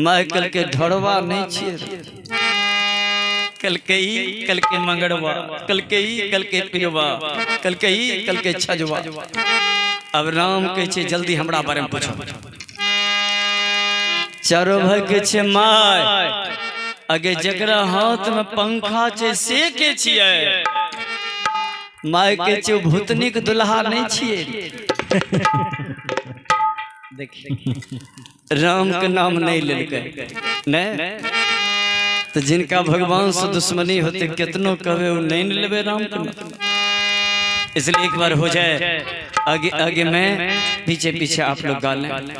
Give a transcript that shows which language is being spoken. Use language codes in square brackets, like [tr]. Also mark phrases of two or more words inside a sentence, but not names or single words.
[anp] माँ कल के ढोड़वा नहीं छिए, कल के मंगड़वा, कल के पिरवा, कल के छजवा। [hi] अब राम कहे जल्दी हमरा बारे में पूछो। [anp] चारों भाई कहे माय आगे जकरा हाथ में पंखा छे से के छिए। माय के भूतनी के दुल्हा नहीं छिए। [hi] देखिए राम के नाम नहीं लेके नहीं, तो जिनका भगवान से दुश्मनी होते कितनों कहे वो नहीं लेवे राम के नाम। इसलिए एक बार हो जाए, आगे आगे मैं, पीछे पीछे आप लोग गा लें।